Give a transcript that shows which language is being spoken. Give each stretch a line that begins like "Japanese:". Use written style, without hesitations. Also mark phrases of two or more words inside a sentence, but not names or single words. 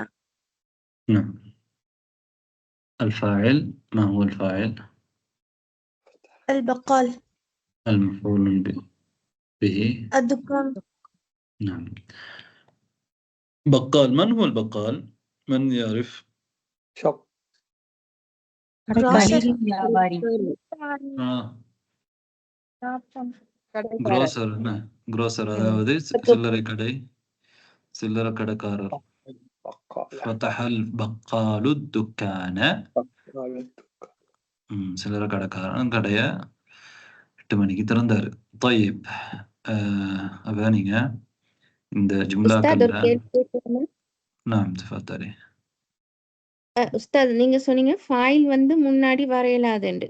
Arabic: نعم. الفاعل، ما هو الفاعل؟ البقال. المفعول به الدكان. نعم. بقال، من هو البقال؟ من يعرف؟ شوب.
Tamil: grocer என்ன? grocer அதாவது சில்லறை கடை, சில்லறை கடைக்காரர்.
Arabic: فتح البقال الدكان.
Tamil: சில்லறை கடைக்காரன் கடைய 8 மணிக்கு திறந்தாரு. طيب அப்ப நீங்க இந்த ஜும்லாக்கள்ல நாம் தஃபத்தரி. உஸ்தாத் நீங்க சொன்னீங்க ஃபாயில் வந்து முன்னாடி வரையலாதுண்டு.